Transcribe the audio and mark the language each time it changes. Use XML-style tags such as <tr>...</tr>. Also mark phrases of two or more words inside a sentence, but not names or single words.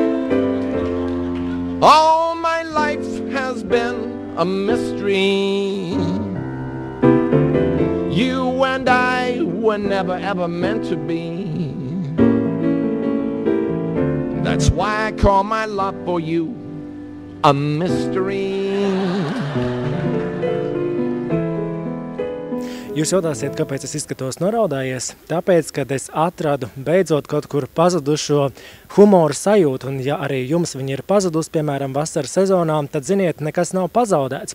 <en>All my life has been a mystery. You and I were never ever meant to be. That's why I call my love for you a mystery.</en> <lv>Jūs jautājsiet, kāpēc es izskatos noraudājies? Tāpēc, kad es atradu beidzot kaut kur pazudušo humora sajūtu, un ja arī jums viņi ir pazudus, piemēram, vasaras sezonā, tad ziniet, nekas nav pazaudēts.</lv>